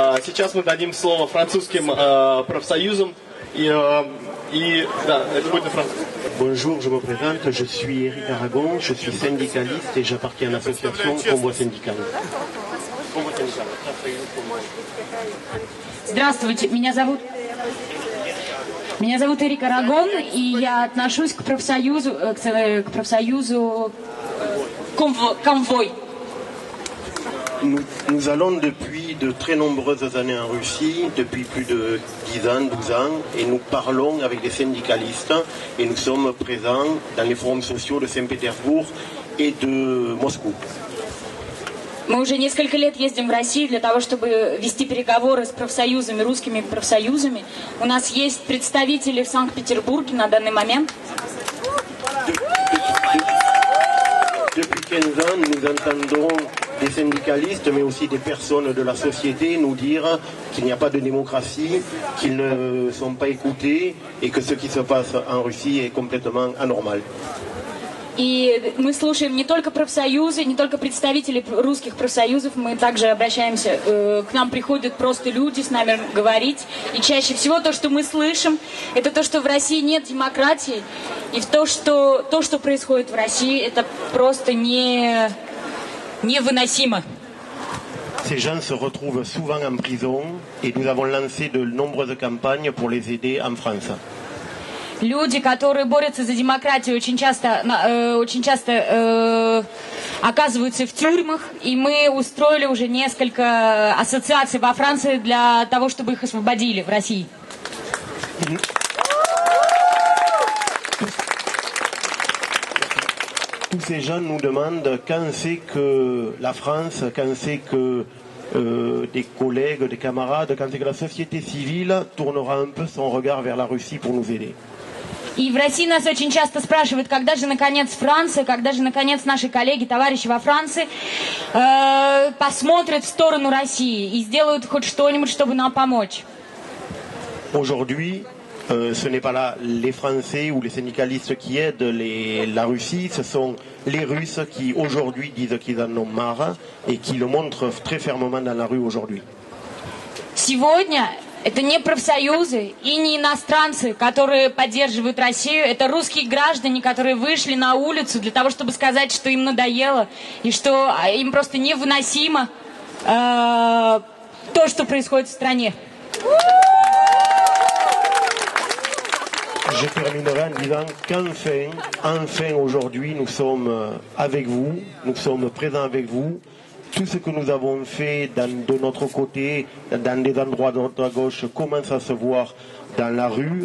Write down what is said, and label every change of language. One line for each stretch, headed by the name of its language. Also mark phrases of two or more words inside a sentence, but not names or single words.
Russian: Сейчас мы дадим слово французским профсоюзам. Да, это будет на французском.
French: Bonjour, je me présente, je suis Eric Aragon, je suis syndicaliste et j'appartiens à l'association Convoi Syndical.
Russian: Здравствуйте, меня зовут Эрик Арагон, и я отношусь к профсоюзу Конвой.
French: Nous allons depuis de très nombreuses années en Russie, depuis plus de 10 ans, 12 ans, et nous parlons avec des syndicalistes et nous sommes présents dans les forums sociaux de Saint-Pétersbourg et de Moscou.
Russian: Мы уже несколько лет ездим в Россию для того, чтобы вести переговоры с профсоюзами, русскими профсоюзами. У нас есть представители в Санкт-Петербурге на данный момент.
French: Depuis 15 ans, nous entendons des syndicalistes, mais aussi des personnes de la société nous dire qu'il n'y a pas de démocratie, qu'ils ne sont pas écoutés et que ce qui se passe en Russie est complètement anormal.
Russian: И мы слушаем не только профсоюзы, не только представителей русских профсоюзов, мы также обращаемся, к нам приходят просто люди с нами говорить. И чаще всего то, что мы слышим, это то, что в России нет демократии. И то, что происходит в России, это просто невыносимо.
French: Ces gens se retrouvent souvent en prison et nous avons lancé de nombreuses campagnes pour les aider en France.
Russian: Люди, которые борются за демократию, очень часто оказываются в тюрьмах, и мы устроили уже несколько ассоциаций во Франции для того, чтобы их освободили в России.
French: Tous ces gens nous demandent quand c'est que la France, quand c'est que des collègues, des camarades, quand c'est que la société civile tournera un peu son regard vers la Russie pour nous aider.
Russian: И в России нас очень часто спрашивают, когда же наконец Франция, когда же наконец наши коллеги, товарищи во Франции посмотрят в сторону России и сделают хоть что-нибудь, чтобы нам помочь.
French: Aujourd'hui, ce n'est pas les Français ou les syndicalistes qui aident la Russie, ce sont les Russes qui aujourd'hui disent qu'ils en ont marre et qui le montrent très fermement dans la rue aujourd'hui.
Russian: Сегодня это не профсоюзы и не иностранцы, которые поддерживают Россию. Это русские граждане, которые вышли на улицу для того, чтобы сказать, что им надоело и что им просто невыносимо то, что происходит в стране.
French: Je terminerai en disant qu'enfin aujourd'hui, nous sommes avec vous, nous sommes présents avec vous. Tout ce que nous avons fait de notre côté, dans des endroits de notre gauche, commence à se voir dans la rue.